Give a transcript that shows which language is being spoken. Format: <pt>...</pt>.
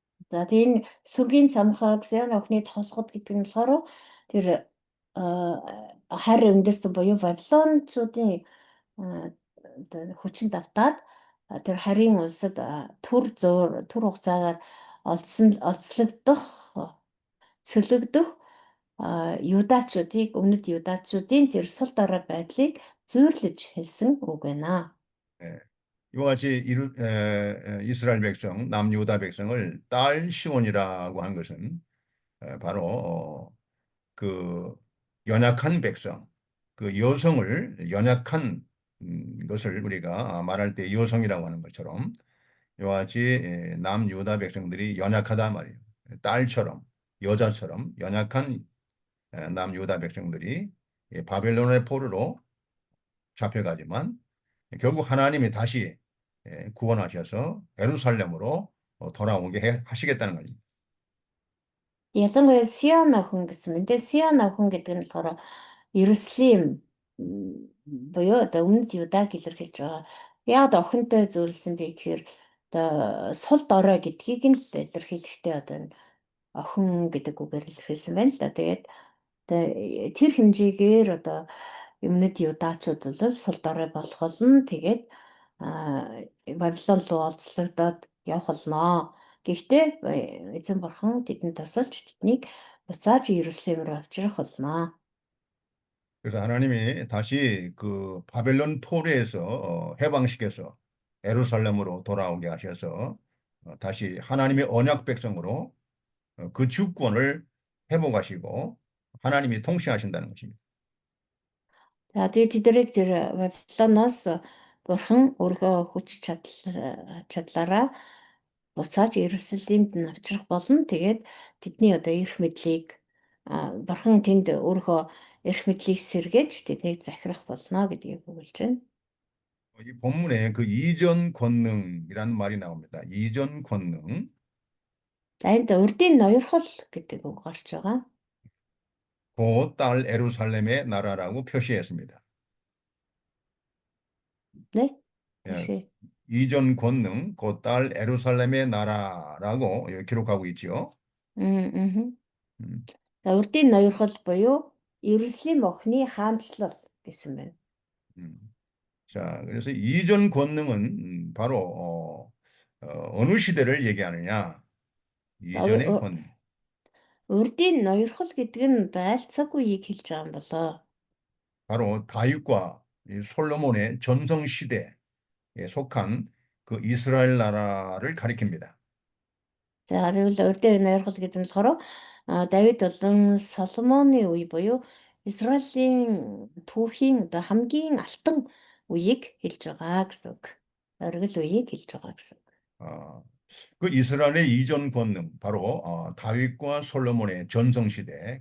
<mn>За тийм сүргийн цамхаг Сион охины толгод гэдэг нь болохоор тэр хайр үндэстэн буюу Вавилончуудын хүчин давтаад тэр харийн улсад түр хугацаагаар олцлогдох цөлөгдөх юдаачуудыг өмнөд юдаачуудын тэр сул дорой байдлыг зүйрлэж хэлсэн үг байна.</mn> <ko>이와 같이 이스라엘 백성, 남유다 백성을 딸 시온이라고 하는 것은 바로 그 연약한 백성, 그 여성을 연약한 것을 우리가 말할 때 여성이라고 하는 것처럼 이와 같이 남유다 백성들이 연약하단 말이에요. 딸처럼, 여자처럼 연약한 남유다 백성들이 바벨론의 포로로 잡혀가지만 결국 하나님이 다시 구원하셔서 예루살렘으로 돌아오게 하시겠다는 겁니다.</ko> <mn>Ялангуяа Сион охин гэсэн юм. Тэгээ Сион охин гэдэг нь болохоор Иерусалим буюу одоо өмнөд Юдаг илэрхийлж байгаа. Яг охинтой зөвлөсөн би гэхээр одоо сул дорой гэдгийг нь л илэрхийлэхдээ одоо охин гэдэг үгээр илэрхийлсэн байна л да. Тэгээд тэр хэмжээгээр одоо өмнөд юдаачууд бол сул дорой болох болно. Тэгээд Бабилон руу олзлогдоод явах болно. Гэхдээ эзэн бурхан тэдэнд тусалж тэднийг буцааж Иерусалим руу авчрах болно.</mn> <ko>그래서 하나님이 다시 그 바벨론 포로에서 해방시켜서 예루살렘으로 돌아오게 하셔서 다시 하나님의 언약 백성으로 그 주권을 회복하시고 하나님이 통치하신다는 것입니다.</ko> <mn>За тэгээд тэднийг тэр Вавилоноос бурхан өөрийнхөө хүч чадлаараа буцааж Иерусалимд нь авчрах болно. Тэгээд тэдний одоо эрх мэдлийг бурхан тэнд өөрийнхөө эрх мэдлийг сэргээж тэднийг захирах болно гэдгийг өгүүлж байна.</mn> <ko>이 본문에 그 이전 권능이라는 말이 나옵니다. 이전 권능.</ko> <mn>За энд урдын ноёрхол гэдэг үг гарч байгаа.</mn> <ko>그 딸 에루살렘의 나라라고 표시했습니다. 네? 예, 다시. 이전 권능, 그 딸 에루살렘의 나라라고 여기 기록하고 있죠. 음. 음,</ko> <mn>За урдын ноёрхол буюу Иерусалим охины хаанчлал гэсэн байна.</mn> <ko>자, 그래서 이전 권능은 바로 어느 시대를 얘기하느냐? 이전의 권능.</ko> <mn>Урдын ноёрхол гэдэг нь аль цаг үеийг хэлж байгаа юм болоо.</mn> <ko>바로 다윗과 이 솔로몬의 전성 시대에 속한 그 이스라엘 나라를 가리킵니다.</ko> <mn>За тэгвэл урдын ноёрхол гэдэг нь болохоор Давид болон Соломоны үе буюу Израилийн түүхийн одоо хамгийн алтан үеийг хэлж байгаа гэсэн үг. Оргил үеийг хэлж байгаа гэсэн үг.</mn> <ko>그 이스라엘의 이전 권능, 바로 다윗과 솔로몬의 전성 시대.</ko>